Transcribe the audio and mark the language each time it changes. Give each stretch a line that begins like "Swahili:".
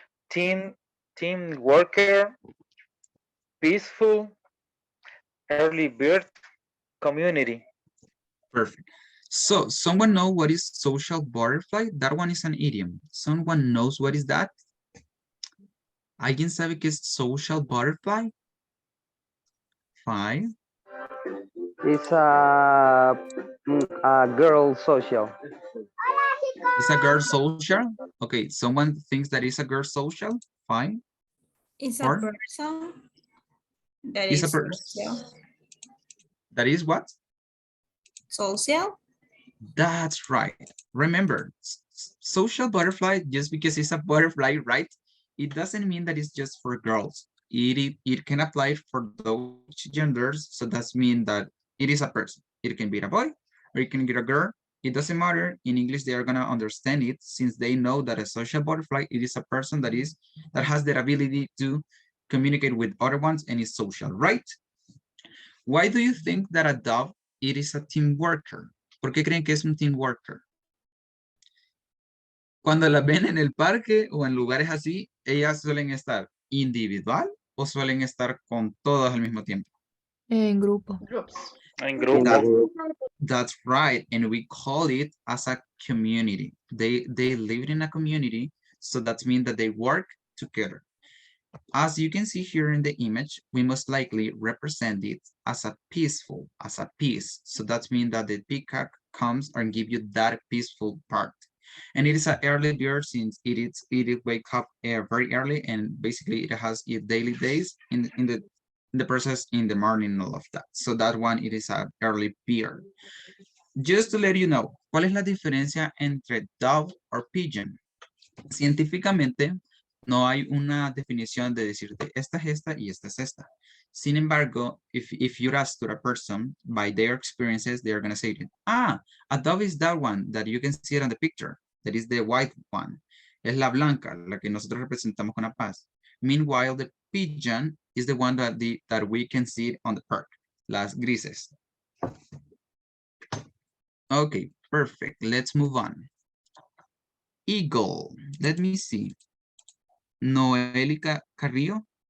English: team worker, peaceful, early bird, community. Perfect. So someone know what is social butterfly? That one is an idiom. Someone knows what is that?
Spanish: ¿Alguien sabe qué es social butterfly?
English: 5. It's a girl social. Is a girl social? Okay, someone thinks that is a girl social? 5. It's a 4. person that Is a is person. That is what? social. That's right. Remember, social butterfly, just because it's a butterfly, right? It doesn't mean that it's just for girls. It can apply for those genders. So that's mean that it is a person. It can be a boy or it can be a girl. It doesn't matter. In English, they are gonna understand it since they know that a social butterfly, it is a person that has the ability to communicate with other ones and is social, right? Why do you think that a dove, it is a team worker?
Spanish: ¿Por qué creen que es un team worker? Cuando las ven en el parque o en lugares así, ellas suelen estar individual o suelen estar con todos al mismo tiempo. En grupo. Groups. En grupo.
English: That's right, and we call it as a community. They live in a community, so that means that they work together. As you can see here in the image, we most likely represent it as a peaceful, as a peace. So that means that the peacock comes and give you that peaceful part. And it is an early bird since it wake up very early, and basically it has its daily days in the process in the morning and all of that. So that one, it is an early bird. Just to let you know,
Spanish: ¿cuál es la diferencia entre
English: dove or pigeon?
Spanish: Científicamente, no hay una definición de decirte esta es esta y esta es esta. Sin embargo,
English: if you're asked to a person by their experiences, they're going to say, a dove is that one that you can see it on the picture. That is the white one.
Spanish: Es la blanca, la que nosotros representamos con la paz.
English: Meanwhile, the pigeon is the one that we can see on the park.
Spanish: Las grises.
English: Okay, perfect. Let's move on. Eagle. Let me see. Noelica Carrillo.